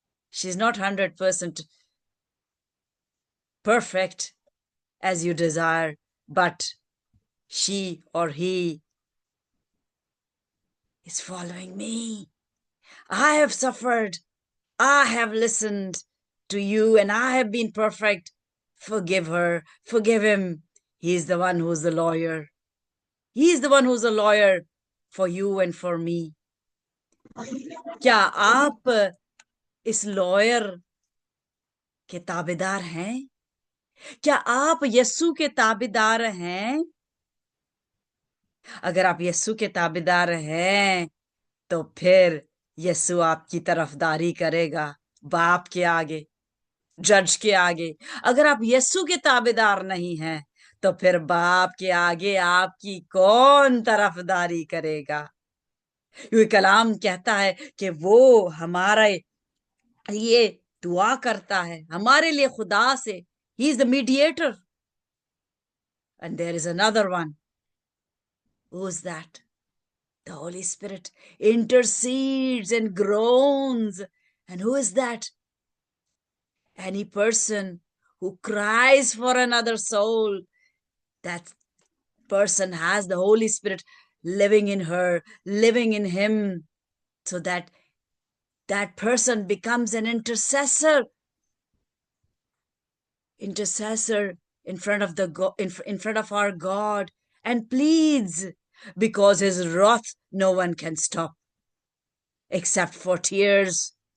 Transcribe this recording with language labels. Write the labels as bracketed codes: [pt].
[en] She's not 100% perfect as you desire, but she or he is following me. I have suffered. I have listened to you and I have been perfect. Forgive her, forgive him. He is the one who's the lawyer. He is the one who's a lawyer for you and for me. [hi] क्या आप इस lawyer के ताबेदार हैं? क्या आप यस्सु के ताबेदार हैं? अगर आप यस्सु के ताबेदार हैं तो फिर यस्सु आपकी तरफदारी करेगा बाप के आगे, जज के आगे। अगर आप यस्सु के ताबेदार नहीं हैं तो फिर बाप के आगे आपकी कौन तरफदारी करेगा? ये कलाम कहता है कि वो हमारे लिए दुआ करता है, हमारे लिए खुदा से. [en] He is the mediator. And there is another one. Who is that? The Holy Spirit intercedes and groans. And who is that? Any person who cries for another soul, that person has the Holy Spirit living in her, living in him, so that that person becomes an intercessor in front of in front of our God and pleads, because his wrath no one can stop except for tears.